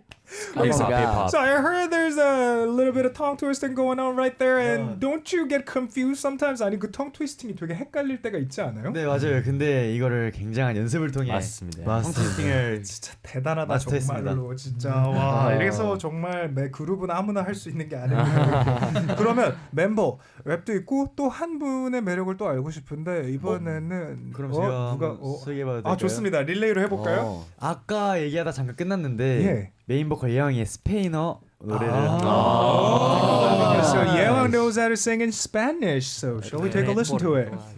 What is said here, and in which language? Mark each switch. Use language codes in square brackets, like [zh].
[en] So I heard there's a little bit of tongue twisting going on right there, and don't you get confused sometimes? [ko] 아니 그 tongue twisting이 되게 헷갈릴 때가 있지 않아요? 네 맞아요. 근데 이거를 굉장한 연습을 통해 맞습니다. tongue twisting을 진짜 대단하다 마스터했습니다. 정말로 진짜 와 이래서 정말 매 그룹은 아무나 할 수 있는 게 아닙니다. 그러면 멤버 랩도 있고 또 한 분의 매력을 또 알고 싶은데 이번에는 그럼 제가 누가 소개해봐도 될까요? 좋습니다. 릴레이로 해볼까요? 아까 얘기하다 잠깐 끝났는데 예. 메인 보컬 예왕의 스페인어 노래를 [en] So Yeong knows how to sing in Spanish. So shall we take a listen to it?